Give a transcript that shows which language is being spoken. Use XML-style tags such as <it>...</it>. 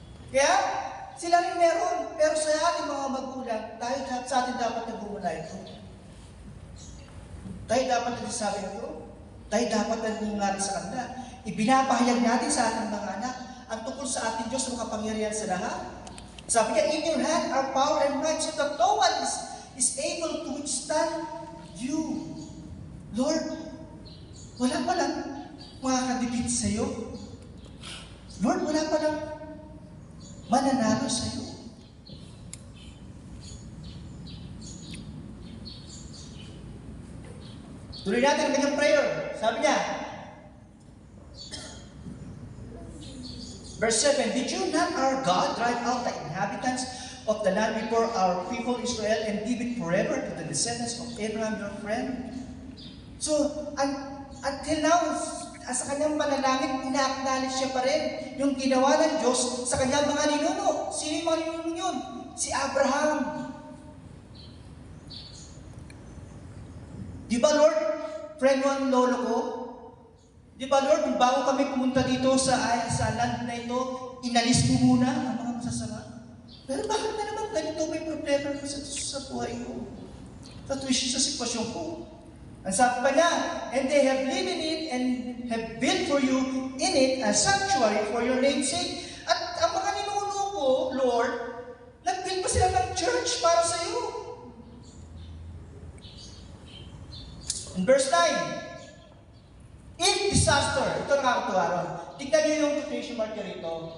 <tl>Kaya, sila rin meron. Pero sa ating mga magulang, sa atin dapat nagmumula ito. Tayo dapat nagsasabi ito. Tayo dapat nagmumula sa kanila. Ibinapahayag natin sa ating mga anak ang tungkol sa ating Diyos na makapangyarihan sa lahat. Sabi niya,</tl> <en>in your hand are power and might, so that no one is able to withstand you.</en> <tl>Lord, wala pa lang makakadipit sa iyo. Lord, wala pa lang mananalo sa iyo. Tuloy natin ang kanyang prayer. Sabi niya,</tl> <en>verse 7, did you not, our God, drive out the inhabitants of the land before our people Israel and give it forever to the descendants of Abraham, your friend? So, until now,</en> <tl>sa kanyang panalangin, ina-acknowledge siya pa rin yung ginawa ng Diyos sa kanyang mga ninuno. Sino yung mga ninuno yun? Si Abraham. Di ba, Lord, friend mo ang lolo ko? Di ba, Lord, bago kami pumunta dito sa land na ito, inalis mo muna ang mga masasama. Pero bakit na naman ganito may problema sa buhay ko? Sa sitwasyon ko. Ang sabi pa niya,</tl> <en>and they have lived in it and have built for you in it a sanctuary for your name's sake.</en> <tl>At ang mga ninuno ko, Lord, nag-build pa sila ng church para sa iyo.</tl> <en>In verse 9, if disaster,</en> <tl>ito nakakatuwa ron. Tignan niyo yung quotation mark rito.</tl>